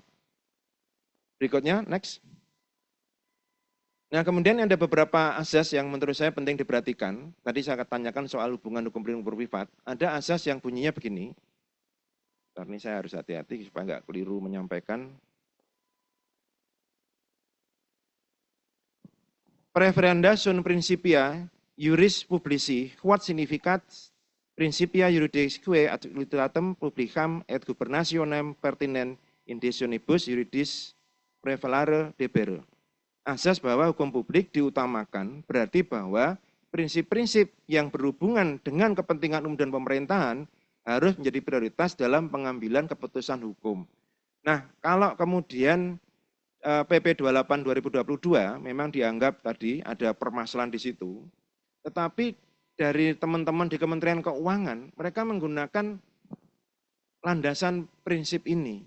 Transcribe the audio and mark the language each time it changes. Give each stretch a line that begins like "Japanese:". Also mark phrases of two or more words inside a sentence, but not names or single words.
Indonesian: Berikutnya, next. Nah, kemudian ada beberapa asas yang menurut saya penting diperhatikan. Tadi saya tanyakan soal hubungan hukum privat. Ada asas yang bunyinya begini. Ini saya harus hati-hati supaya nggak keliru menyampaikan.
Latin: Preferenda sunt principia juris publici, quod significat principia juridisque ad utilitatem publicam et gubernationem pertinent in decisionibus juridis prevalere debere.
Indonesian: Asas bahwa hukum publik diutamakan berarti bahwa prinsip-prinsip yang berhubungan dengan kepentingan umum dan pemerintahan harus menjadi prioritas dalam pengambilan keputusan hukum. Nah, kalau kemudian PP 28 2022 memang dianggap tadi ada permasalahan di situ, tetapi dari teman-teman di Kementerian Keuangan, mereka menggunakan landasan prinsip ini.